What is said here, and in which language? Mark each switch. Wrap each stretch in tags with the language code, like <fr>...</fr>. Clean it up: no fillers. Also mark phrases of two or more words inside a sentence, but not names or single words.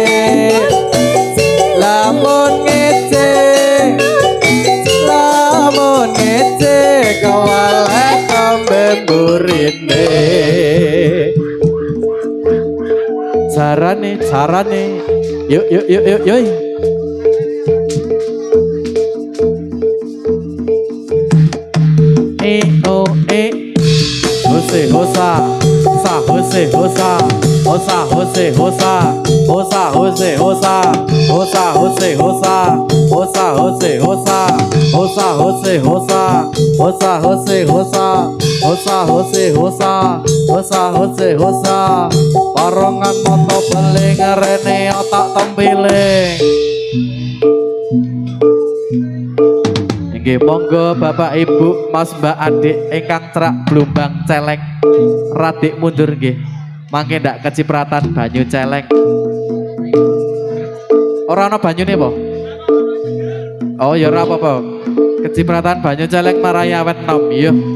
<jv>lamun ngece kawalek kambe burine carane yuk Hose hosa sa hose hosa hosa hose hosa hosa hose hosa hosa hose hosa hosa hose hosa hosa hose hosa hosa hose hosa hosa hose hosa hosa hose hosa barongan moto beling rene otak tempiling. Nggih monggo Bapak Ibu Mas Mbak Adik ingkang cerak blumbang celeng radik mundur nggih mangke ndak kecipratan banyu celeng. Ora ana banyune apa? Oh ya ora apa-apa. Kecipratan banyu celeng marai awet nom ya.</jv>